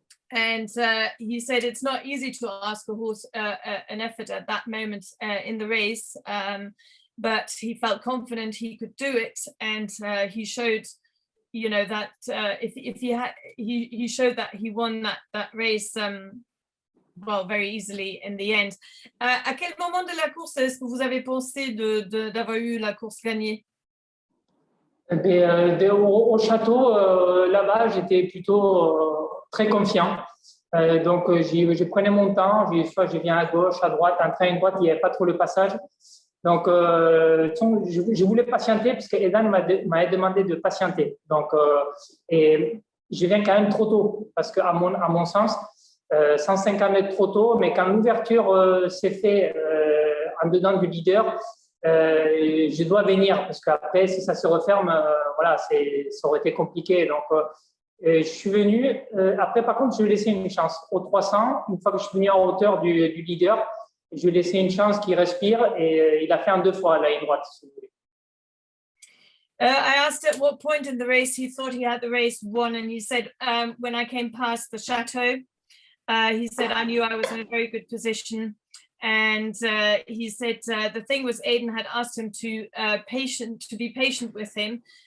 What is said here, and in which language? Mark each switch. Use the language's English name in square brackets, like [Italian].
[English] And he said it's not easy to ask a horse an effort at that moment in the race, but he felt confident he could do it, and he showed that he showed that he won that race very easily in the end. [French] À quel moment de la course est-ce que vous avez pensé d'avoir eu la course gagnée? Au château, là-bas, j'étais plutôt très confiant. Donc, je prenais mon temps. Soit je viens à gauche, à droite, en train à droite, il n'y avait pas trop le passage. Donc, je voulais patienter parce que Aidan m'avait demandé de patienter. Donc, et je viens quand même trop tôt parce qu'à mon sens, 150 mètres trop tôt, mais quand l'ouverture s'est faite en dedans du leader, je dois venir parce qu'après, si ça se referme, ça aurait été compliqué. Donc, je suis venu. Après, par contre, je lui ai laissé une chance. Au 300, une fois que je suis venu en hauteur du leader, je lui ai laissé une chance qu'il respire et il a fait en 2 fois la ligne droite, si vous voulez. [English] I asked at what point in the race he thought he had the race won, and he said, when I came past the chateau, he said, I knew I was in a very good position. And he said the thing was Aidan had asked him to be patient with him.